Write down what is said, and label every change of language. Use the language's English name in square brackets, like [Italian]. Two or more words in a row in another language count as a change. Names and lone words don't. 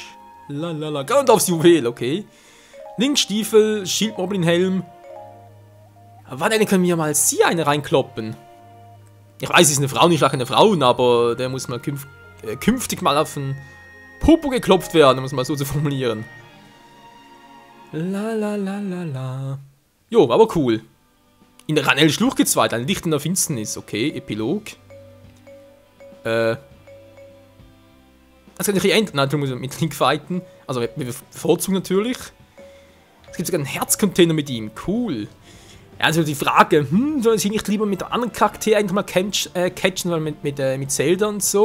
[German] Lalala. Ganondorfs Juwel, okay. Linkstiefel, Schildmoblin-Helm. Wann denn können wir mal sie eine reinkloppen? Ich weiß, sie ist eine Frau, nicht eine Frauen, aber der muss mal künftig mal auf den Popo geklopft werden, um es mal so zu formulieren. La la la la la. Jo, aber cool. In der Ranel Schlucht geht's weiter. Ein Licht in der Finsternis. Okay, Epilog. Das kann ich hier ändern. Nein, du musst mit Link fighten. Also, wir bevorzugen natürlich. Es gibt sogar einen Herzcontainer mit ihm. Cool. Ja, also die Frage, soll ich nicht lieber mit anderen Charakteren eigentlich mal catchen, weil mit Zelda und so?